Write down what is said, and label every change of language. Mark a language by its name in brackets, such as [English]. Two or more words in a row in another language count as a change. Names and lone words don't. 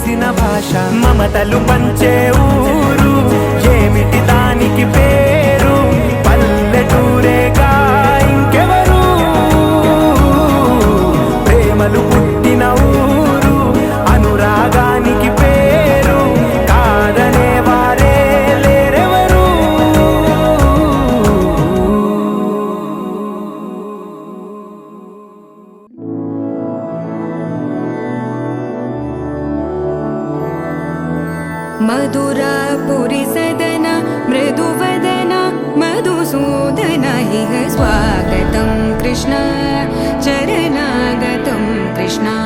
[Telugu] భాష మమతలు పంచే ఊరు ఏమిటి దానికి పేరు పల్లెటూరేగా ఇంకెవరు ప్రేమలు పుట్టిన ఊరు అనురాగానికి పేరు కాదనే వారే లేరెవరు [Sanskrit] मधुरापुरी सदन मृदुवदन मधुसूदन इह स्वागतं कृष्ण चरणागतं कृष्ण